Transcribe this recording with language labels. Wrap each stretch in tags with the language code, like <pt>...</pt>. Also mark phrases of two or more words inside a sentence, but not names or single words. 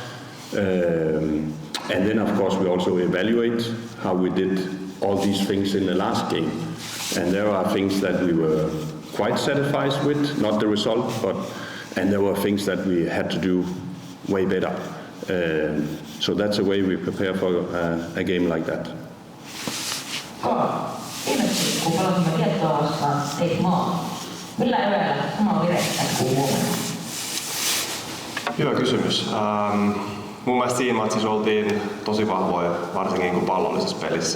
<en>And then of course we also evaluate how we did all these things in the last game. And there are things that we were quite satisfied with, not the result, and there were things that we had to do way better. So that's the way we prepare for a game like that.</en> <fi>Viimeksi kun pelasimme Liettua vastaan, teit maali. Millä eväillä samaa virettä kuin huomenna? Hyvä kysymys. Mun mielestä siinä matsissa oltiin tosi vahvoja, varsinkin kun pallollisessa pelissä.</fi>